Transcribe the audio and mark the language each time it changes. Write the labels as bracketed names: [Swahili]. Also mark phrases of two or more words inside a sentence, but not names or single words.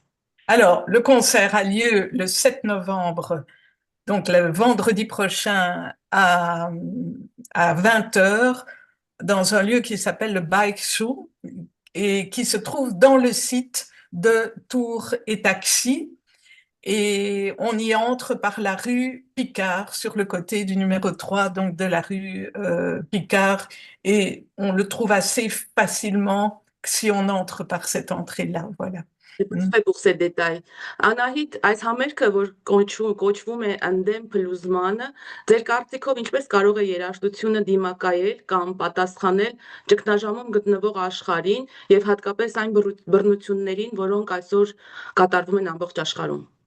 [French] Alors, le concert a lieu le 7 novembre, donc le vendredi prochain à 20 heures, dans un lieu qui s'appelle le Bike Show et qui se trouve dans le site de Tour et Taxi. Et on y entre par la rue Picard, sur le côté du numéro 3, donc de la rue Picard, et on le trouve assez facilement si on entre par cette entrée-là, voilà. C'est parfait pour ces détails. [Armenian] Անահիտ, այս համերգը, որ կոչվում է ընդդեմ փլուզմանը, ձեր կարծիքով ինչպես կարող է երաժշտությունը դիմակայել կամ պատասխանել ճգնաժամում գտնվող աշխարհին եւ հատկապես այն բռնություններին, որոնք այսօր կատարվում են ամբողջ աշխարհում։